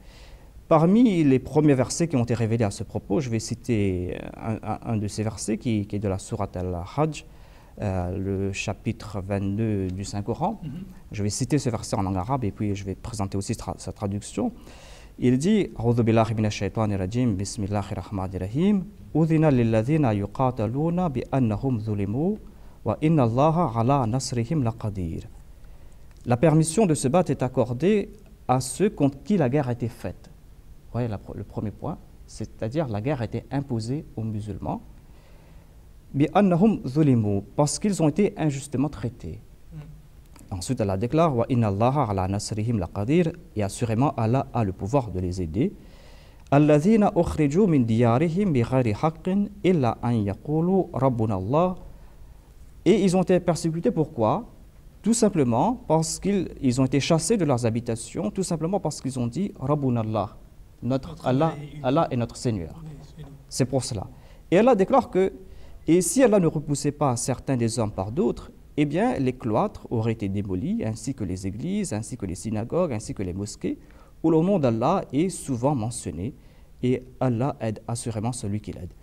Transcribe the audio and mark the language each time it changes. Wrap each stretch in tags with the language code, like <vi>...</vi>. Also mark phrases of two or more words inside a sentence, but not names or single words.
<fr>Parmi les premiers versets qui ont été révélés à ce propos, je vais citer un de ces versets qui est de la sourate Al-Hajj, le chapitre 22 du Saint-Coran. Je vais citer ce verset en langue arabe et puis je vais présenter aussi sa traduction. Il dit «</fr> <ar>أعوذ بالله من الشيطان الرجيم بسم الله الرحمن الرحيم أذن للذين يقاتلون بأنهم ظلموا وإن الله على نصرهم لقدير</ar> <fr>» La permission de se battre est accordée à ceux contre qui la guerre a été faite. Vous voyez le premier point, c'est-à-dire la guerre a été imposée aux musulmans. Parce qu'ils ont été injustement traités. Ensuite, Allah déclare</fr> <ar>وإن الله على نصرهم لقدير,</ar> <fr>et assurément Allah a le pouvoir de les aider.</fr> <ar>الذين أخرجوا من ديارهم بغير حق إلا أن يقولوا ربنا الله.</ar> <fr>Et ils ont été persécutés pourquoi? Tout simplement parce qu'ils ont été chassés de leurs habitations, tout simplement parce qu'ils ont dit</fr> <ar>ربنا الله,</ar> <fr>Allah est notre Seigneur. C'est pour cela. Et Allah déclare que et si Allah ne repoussait pas certains des hommes par d'autres, eh bien les cloîtres auraient été démolis, ainsi que les églises, ainsi que les synagogues, ainsi que les mosquées, où le nom d'Allah est souvent mentionné, et Allah aide assurément celui qui l'aide.</fr>